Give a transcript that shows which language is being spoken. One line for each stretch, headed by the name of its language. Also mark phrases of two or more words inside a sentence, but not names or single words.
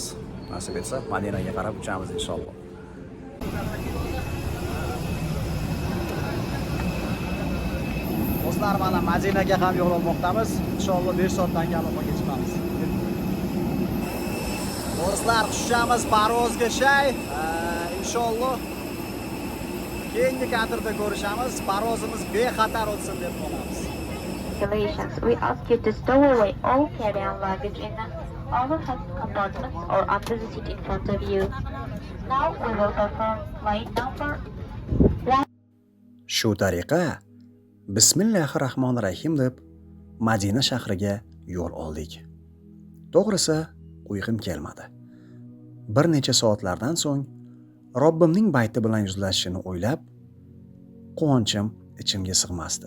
Uzbek: Nasib etsa, Madinaga qarab uchamiz inshaalloh. Do'stlar, mana Madinaga ham yo'l olmoqdamiz. Inshaalloh 5 soatdan keyin Aloqaga chiqamiz. Do'stlar, tushamiz parvozga inshaalloh keyingi kadrda ko'rishamiz. Parvozimiz bexatar o'tsin deb qolamiz.
English: We ask you to stow away all carry-on luggage in the overhead compartments or under the seat in front of you. Now we will perform flight number 1.
Uzbek: Shu tariqa Bismillahirrahmanirrahim deb Madina shahriga yo'l oldik. To'g'risi, uyqum kelmadi. Bir necha soatlardan so'ng Robbimning bayti bilan yuzlashishini o'ylab, quvonchim ichimga sig'masdi.